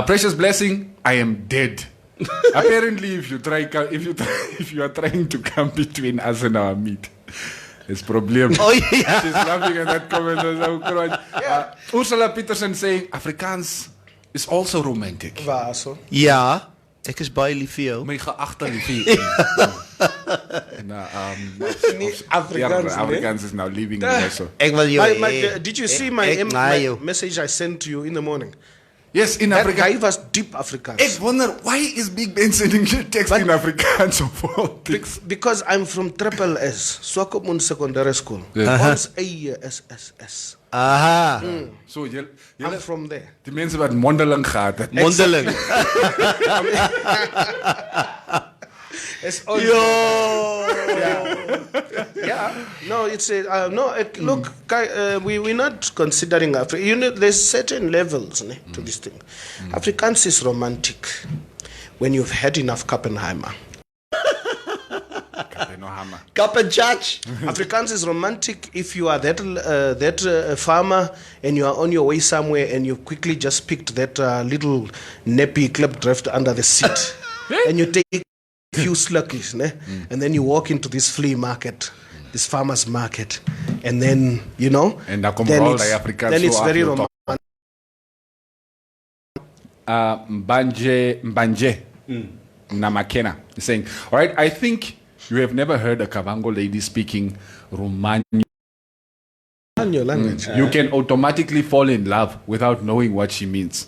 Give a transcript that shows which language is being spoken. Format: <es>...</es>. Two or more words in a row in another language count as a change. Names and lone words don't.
<en>Precious Blessing, I am dead. Apparently, if you are trying to come between us and our meat, it's problem. Oh, yeah. She's laughing at that comment. Ursula Peterson saying Afrikaans is also romantic. Vaso.</en> <af>Ja, ek is baie lief vir jou. My geagte liefie. Afrikaans,</af> <en>Afrikaans is now leaving me also.</en> <af>Ek wil jou</af> <en>did you see my message I sent to you in the morning? Yes, in That Afrikaans. guy was deep Afrikaans.</en> <af>Ek wonder,</af> <en>why is Big Ben sending you text in Afrikaans of all things? Because I'm from Triple S, Swakopmund Secondary School.</en> <af>Ons eie SSS. Aha.</af> <en>So, I'm from there.</en> <af>die mense wat mondeling gehad het. Mondeling.</af> <en>It's all yeah. No, it's a look. We're not considering Africa. You know, there's certain levels to this thing. Afrikaans is romantic when you've had enough Kappenheimer. Cup and Church. Afrikaans is romantic if you are that farmer and you are on your way somewhere and you quickly just picked that little nappy clip drift under the seat and you take a few slurkies, and then you walk into this flea market, this farmer's market, and then</en> <af>En dan kom</af> <en>then</en> <af>al</af> <en>it's,</en> <af>die Afrikaans</af> <en>then it's</en> <af>so</af> <en>very</en> <af>af jou</af> <en>romantic. Mbanje Namakena is saying, all right, I think you have never heard a Kavango lady speaking Romani. Your language. You can automatically fall in love without knowing what she means.</en>